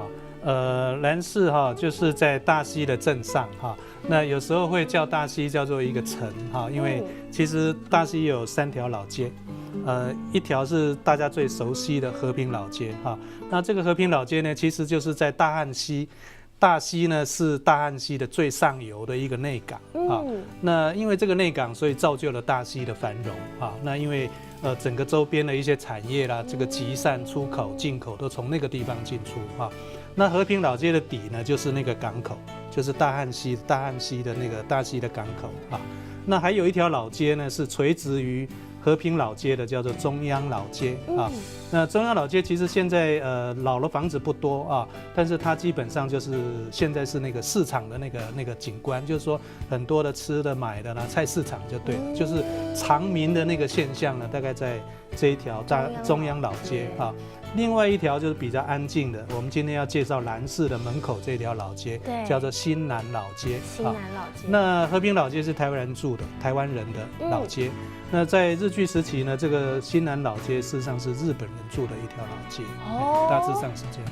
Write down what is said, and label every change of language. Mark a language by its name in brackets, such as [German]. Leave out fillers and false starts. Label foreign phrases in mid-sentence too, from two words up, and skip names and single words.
[Chinese] 蘭氏哈就是在大溪的鎮上哈，那有時候會叫大溪叫做一個城哈，因為其實大溪有3條老街，一條是大家最熟悉的和平老街哈，那這個和平老街呢，其實就是在大漢溪。大溪呢是大漢溪的最上游的一個內港啊，那因為這個內港，所以造就了大溪的繁榮啊。那因為整個周邊的一些產業啦，這個集散出口、進口都從那個地方進出啊。那和平老街的底呢，就是那個港口，就是大漢溪的那個大溪的港口啊。那還有一條老街呢，是垂直於和平老街的，叫做中央老街啊。那中央老街其實現在老的房子不多啊，但是它基本上就是現在是那個市場的那個景觀，就是說很多的吃的買的啦，菜市場就對了，就是常民的那個現象呢，大概在這一條中央老街啊。另外一條就是比較安靜的，我們今天要介紹蘭氏的門口這條老街，叫做新南老街。新南老街。那和平老街是台灣人住的，台灣人的老街。那在日據時期呢，這個新南老街事實上是日本人住的一條老街，大致上是這樣。